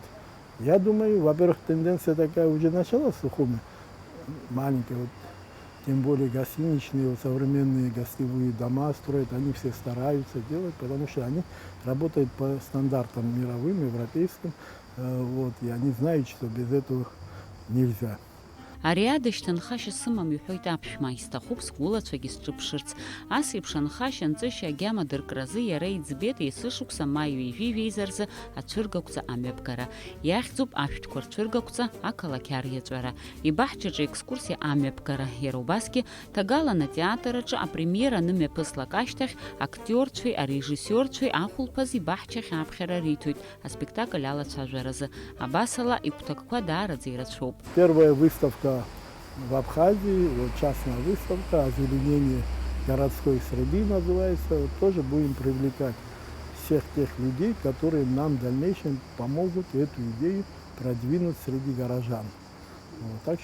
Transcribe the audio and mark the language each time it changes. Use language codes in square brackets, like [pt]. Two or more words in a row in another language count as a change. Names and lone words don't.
[ru] Я думаю, во-первых, тенденция такая уже началась в Сухуме, маленькая, вот, тем более гостиничные, вот, современные гостевые дома строят, они все стараются делать, потому что они работают по стандартам мировым, европейским. Вот, и они знают, что без этого нельзя. [ab] Ари адашьҭанхашьа сымам иҳәоит аԥшәма, исҭахуп сгәылацәагьы сҿыԥшырц. Ас еиԥш анхашьа анҵышьа агьама дыркразы иара иӡбеит есышықәса маиу ижәижәеиза рзы ацәыргақәҵа амҩаԥгара. Иахьӡуп ашәҭқәа рцәыргақәҵа ақалақь ариаҵәара. Ибаҳчаҿы екскурсиа амҩаԥгара. Иара убасгьы ҭагалан атеатр аҿы апремиера анымҩаԥыслак ашьҭахь актиорцәеи арежиссиорцәеи ахәылԥаз ибаҳчахь аԥхьара риҭоит аспектакль алацәажәаразы. Абасала игәҭакқәа даараӡа ирацәоуп. [ru] Первая выставка в Абхазии, вот частная выставка, озеленение городской среды называется. Вот тоже будем привлекать всех тех людей, которые нам в дальнейшем помогут эту идею продвинуть среди горожан. Вот, так